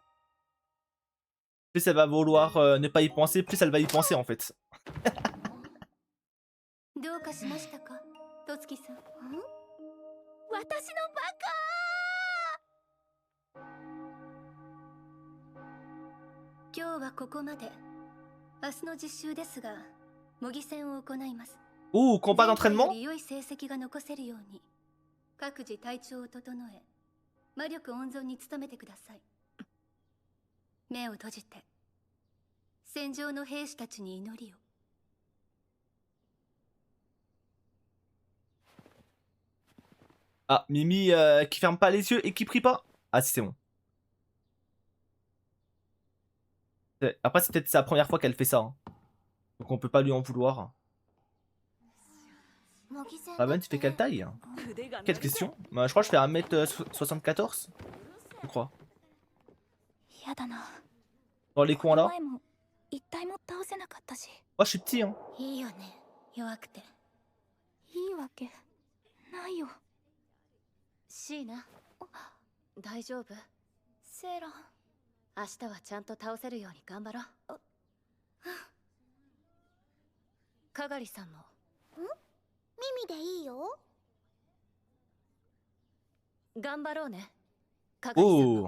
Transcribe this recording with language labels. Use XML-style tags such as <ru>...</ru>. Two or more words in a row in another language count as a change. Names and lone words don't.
<fr>Plus elle va vouloir ne pas y penser, plus elle va y penser en fait.</fr> <ja>どうかしましたかトツキさん私のバカ今日はここまで明日の実習ですが模擬戦を行います</ja> <fr>Ouh, combat</fr> <ja>前</ja> <fr>d'entraînement</fr> <ja>回より良い成績が残せるように各自体調を整え魔力温存に努めてください目を閉じて戦場の兵士たちに祈りを</ja> <fr>Ah, Mimi qui ferme pas les yeux et qui prie pas. Ah, si, c'est bon. Après, c'est peut-être sa première fois qu'elle fait ça, hein. Donc on peut pas lui en vouloir. Raven, tu fais quelle taille? Quelle question? Je crois que je fais 1m74, je crois.</fr> <ja>嫌だな</ja> <fr>Dans les coins là.</fr> <ja>前も一体も倒せなかったし</ja> <fr>Moi, je suis petit, hein.</fr> <ja>いいよね弱くていいわけないよシーナ大丈夫セーラ明日はちゃんと倒せるように頑張ろうかがりさんも耳でいいよ頑張ろうねかがりさんも</ja>